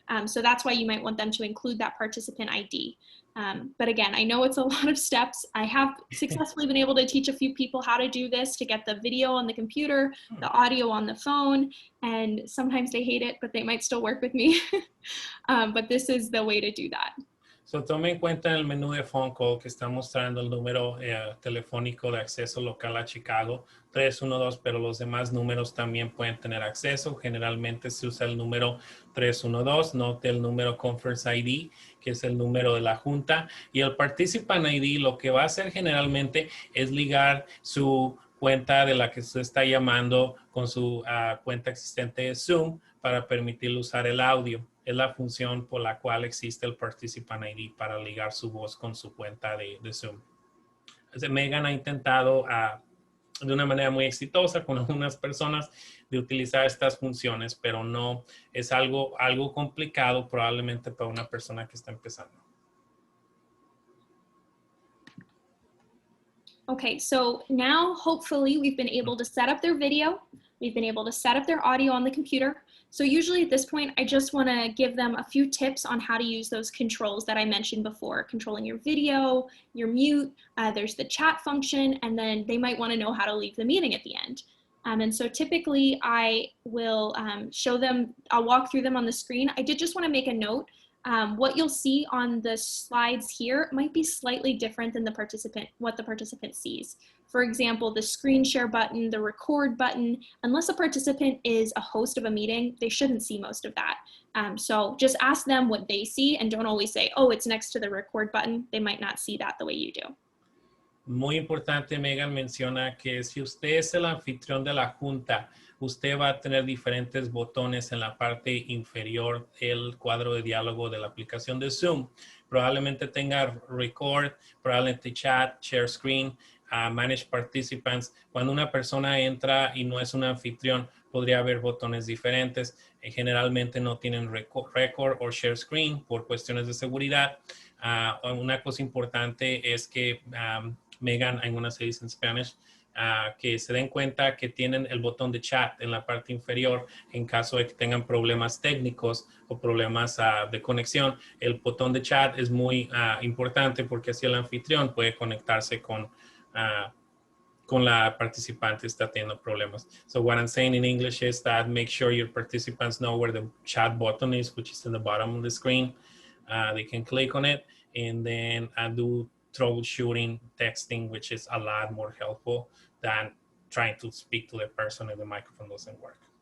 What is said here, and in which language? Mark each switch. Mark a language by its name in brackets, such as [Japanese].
[English] So that's why you might want them to include that participant ID. But again, I know it's a lot of steps. I have successfully been able to teach a few people how to do this, to get the video on the computer, the audio on the phone, and sometimes they hate it, but they might still work with me. But this is the way to do that. [Spanish] So tome en cuenta en el menú de phone call que está mostrando el número telefónico de acceso local a Chicago 312, pero los demás números también pueden tener acceso. Generalmente se usa el número 312, note el número Conference ID, que es el número de la junta, y el Participant ID lo que va a hacer generalmente es ligar su cuenta de la que usted está llamando con su cuenta existente de Zoom para permitirle usar el audio. Es la función por la cual existe el Participant ID para ligar su voz con su cuenta de Zoom. Megan ha intentado de una manera muy exitosa con algunas personas de utilizar estas funciones, pero no es algo complicado probablemente para una persona que está empezando. [English] Okay, so now hopefully we've been able to set up their video. We've been able to set up their audio on the computer. So usually at this point, I just want to give them a few tips on how to use those controls that I mentioned before, controlling your video, your mute, there's the chat function, and then they might want to know how to leave the meeting at the end. And so typically I will show them, I'll walk through them on the screen. I did just want to make a note. What you'll see on the slides here might be slightly different than what the participant sees. For example, the screen share button, the record button, unless a participant is a host of a meeting, they shouldn't see most of that. So just ask them what they see and don't always say, oh, it's next to the record button. They might not see that the way you do. [Spanish] Muy importante, Megan menciona que si usted es el anfitrión de la junta, usted va a tener diferentes botones en la parte inferior del cuadro de diálogo de la aplicación de Zoom. Probablemente tenga record, probablemente chat, share screen, manage participants. Cuando una persona entra y no es un anfitrión, podría haber botones diferentes. Generalmente no tienen record o share screen por cuestiones de seguridad. Una cosa importante es que Megan, [English] I'm going to say this in Spanish, [Spanish] que se den cuenta que tienen el botón de chat en la parte inferior en caso de que tengan problemas técnicos o problemas de conexión. El botón de chat es muy importante porque así el anfitrión puede conectarse con la participante está teniendo problemas. [English] So what I'm saying in English is that make sure your participants know where the chat button is, which is in the bottom of the screen. They can click on it and then do troubleshooting, texting, which is a lot more helpful than trying to speak to the person if the microphone doesn't work.